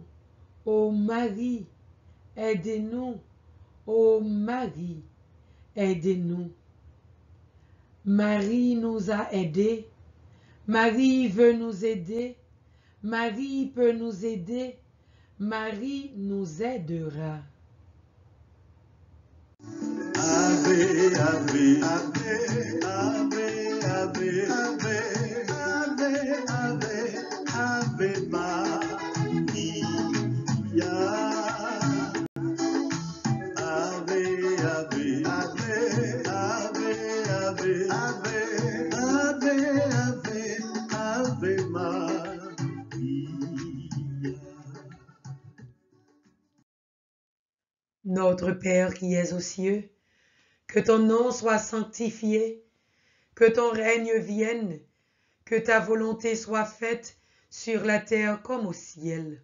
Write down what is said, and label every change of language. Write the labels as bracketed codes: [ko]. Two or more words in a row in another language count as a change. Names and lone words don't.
[fr] Ô Marie, aidez-nous. Ô Marie, aidez-nous. Marie nous a aidés. Marie veut nous aider. Marie peut nous aider. Marie nous aidera. [la] Ave, ave, ave, ave, ave, ave, ave, ave, Maria. Ave, ave, ave, ave, ave, ave, ave, Maria. [fr] Notre Père qui es aux cieux, que ton nom soit sanctifié, que ton règne vienne, que ta volonté soit faite sur la terre comme au ciel.